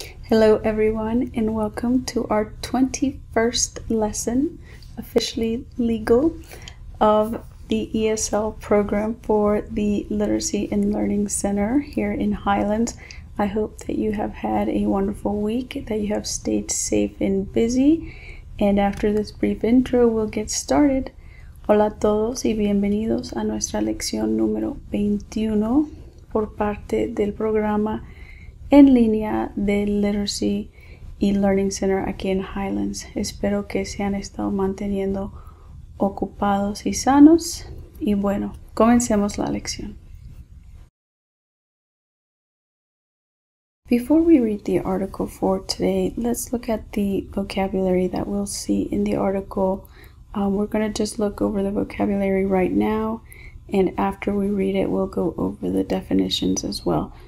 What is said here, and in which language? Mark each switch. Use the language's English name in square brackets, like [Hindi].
[English] Hello everyone and welcome to our 21st lesson, officially legal, of the ESL program for the Literacy and Learning Center here in Highlands. I hope that you have had a wonderful week, that you have stayed safe and busy, and after this brief intro we'll get started. [Spanish] Hola a todos y bienvenidos a nuestra lección número 21 por parte del programa en línea del Literacy y Learning Center aquí en Highlands. Espero que se han estado manteniendo ocupados y sanos. Y bueno, comencemos la lección. [English] Before we read the article for today, let's look at the vocabulary that we'll see in the article. We're going to just look over the vocabulary right now, and after we read it, we'll go over the definitions as well.